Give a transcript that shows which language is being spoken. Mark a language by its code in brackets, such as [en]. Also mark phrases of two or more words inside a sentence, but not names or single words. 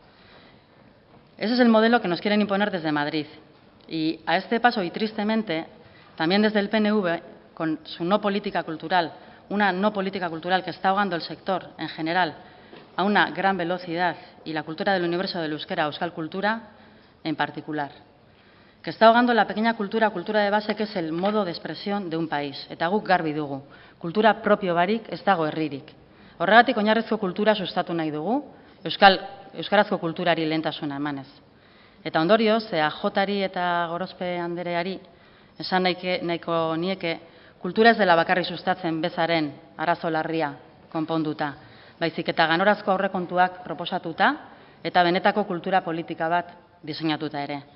[es] Ese es el modelo que nos quieren imponer desde Madrid. Y a este paso, y tristemente, también desde el PNV, con su no política cultural, una no política cultural que está ahogando el sector en general a una gran velocidad, y la cultura del universo del euskera, Euskal Kultura, en particular, que está ahogando la pequeña cultura de base, que es el modo de expresión de un país. [eu] Eta guk garbi dugu, kultura propio barik ez dago herririk. Horregatik oinarrizko kultura sustatu nahi dugu, euskarazko kulturari lehentasuna emanez. Eta ondorioz, EAJari eta Gorospe andereari esan nahiko nieke, kultura ez dela bakarrik sustatzen bezaren arazo larria konponduta, baizik eta ganorazko aurrekontuak proposatuta eta benetako kultura politika bat diseinatuta ere.